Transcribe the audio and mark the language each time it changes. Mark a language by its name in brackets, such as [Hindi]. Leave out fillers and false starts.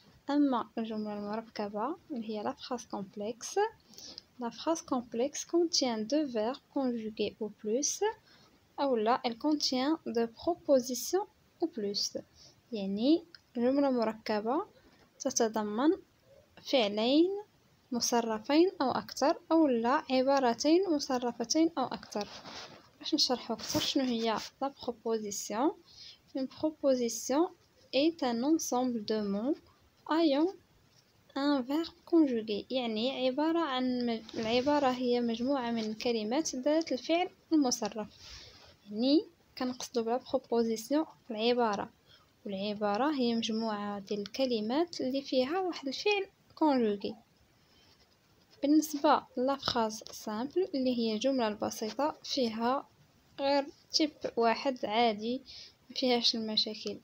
[Arabic] اما الجمله المركبه اللي هي [French] لا فراز كومبلكس، la phrase complexe contient deux verbes conjugués ou plus، [Arabic] أو لا [French] elle contient deux propositions ou plus، [Arabic] يعني جملة مركبة تتضمن فعلين مصرفين أو أكثر، أو لا عبارتين مصرفتين أو أكثر. باش نشرحو أكثر شنو هي la proposition. [French] Une proposition est un ensemble de mots ayant un verbe conjugué، [Arabic] يعني العبارة هي مجموعة من الكلمات ذات الفعل المصرف. يعني كنقصدو بلا بروبوزيسيون العبارة، والعبارة هي مجموعة ديال الكلمات اللي فيها واحد الفعل كونجوغي. بالنسبة [French] لا فراز سامبل [Arabic] اللي هي الجملة البسيطة فيها غير تيب واحد عادي مفيهاش المشاكل.